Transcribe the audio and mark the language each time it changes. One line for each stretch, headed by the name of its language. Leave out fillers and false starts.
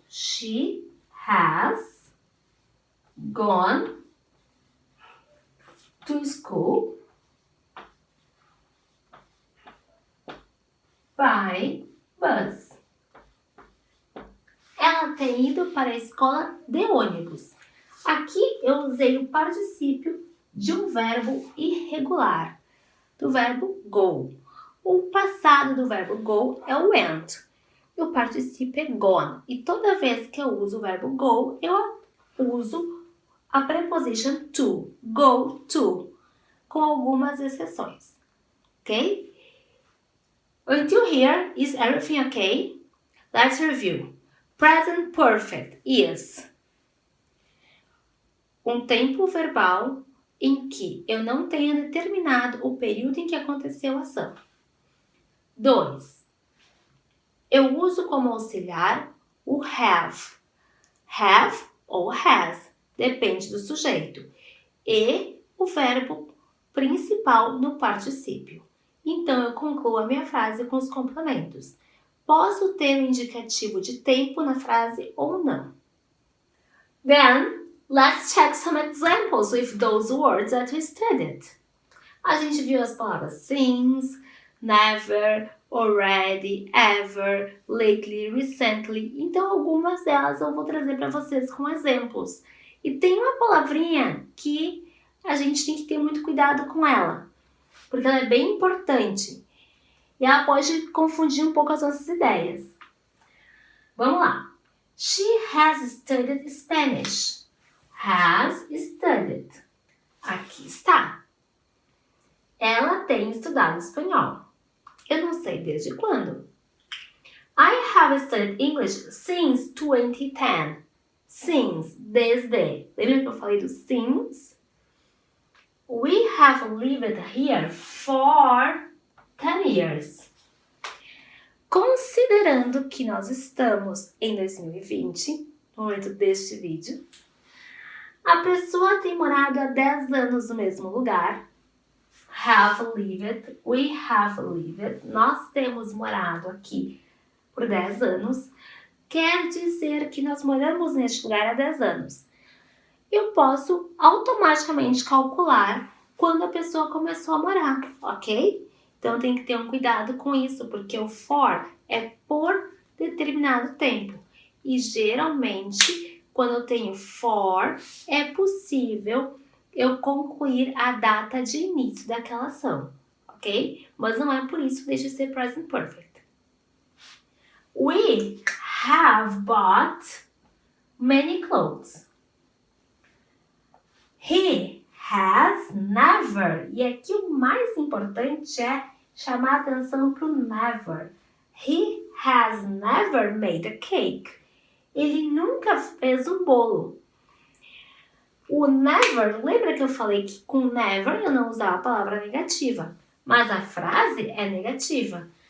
English: She has gone to school by bus.
Portuguese: Ela tem ido para a escola de ônibus. Aqui eu usei o particípio de um verbo irregular, do verbo go. O passado do verbo go é o went. E o particípio é gone. E toda vez que eu uso o verbo go, eu uso a preposition to, go to, com algumas exceções. Ok?
English: Until here, is everything okay? Let's review. Present perfect is
Portuguese: um tempo verbal em que eu não tenha determinado o período em que aconteceu a ação. 2. Eu uso como auxiliar o have. Have ou has, depende do sujeito. E o verbo principal no particípio. Então, Então, eu concluo a minha frase com os complementos. Posso ter um indicativo de tempo na frase ou não.
English: Then, let's check some examples with those words that we studied.
Portuguese: A gente viu as palavras since, never, already, ever, lately, recently. Então, algumas delas eu vou trazer para vocês com exemplos. E tem uma palavrinha que a gente tem que ter muito cuidado com ela, porque ela é bem importante. E ela pode confundir um pouco as nossas ideias. Vamos lá.
English: She has studied Spanish. Has studied.
Portuguese: Aqui está. Ela tem estudado espanhol. Eu não sei desde quando.
English: I have studied English since 2010.
Portuguese: Since, desde. Lembra que eu falei do since?
English: We have lived here for 10 years.
Portuguese: Considerando que nós estamos em 2020, no momento deste vídeo, a pessoa tem morado há 10 anos no mesmo lugar. Have lived, we have lived, nós temos morado aqui por 10 anos, quer dizer que nós moramos neste lugar há 10 anos. Eu posso automaticamente calcular quando a pessoa começou a morar, ok? Então tem que ter um cuidado com isso, porque o for é por determinado tempo. E geralmente, quando eu tenho for, é possível eu concluir a data de início daquela ação, ok? Mas não é por isso que deixa de ser present perfect.
English: We have bought many clothes. He has never.
Portuguese: E aqui o mais importante é chamar a atenção para o never.
English: He has never made a cake.
Portuguese: Ele nunca fez um bolo. O never, lembra que eu falei que com never eu não usava a palavra negativa, mas a frase é negativa.